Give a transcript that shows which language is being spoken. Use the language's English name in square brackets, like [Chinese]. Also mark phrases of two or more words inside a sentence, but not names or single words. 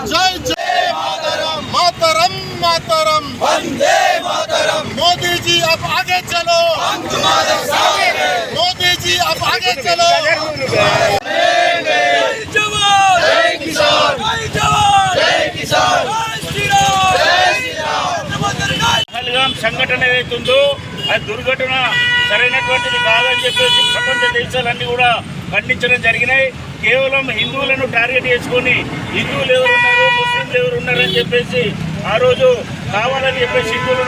[Hindi] जय जय मातरम मातरम मातरम वंदे मातरम। मोदी जी अब आगे चलो, हम तुम्हारे साथ हैं। मोदी जी अब आगे चलो। जय जवान, जय किसान, जय जवान, जय किसान, जय श्री राम, जय श्री राम। [Telugu] పహల్గాం సంఘటన ఏదైతుందో అది దుర్ఘటన సరైనటువంటిది కాదని చెప్పేసి ప్రపంచ దేశాలన్నీ కూడా ఖండించడం జరిగినాయి. కేవలం హిందువులను టార్గెట్ చేసుకొని హిందువులు ఎవరున్నారు, ముస్లింలు ఎవరున్నారని చెప్పేసి ఆ రోజు కావాలని చెప్పేసి హిందువులను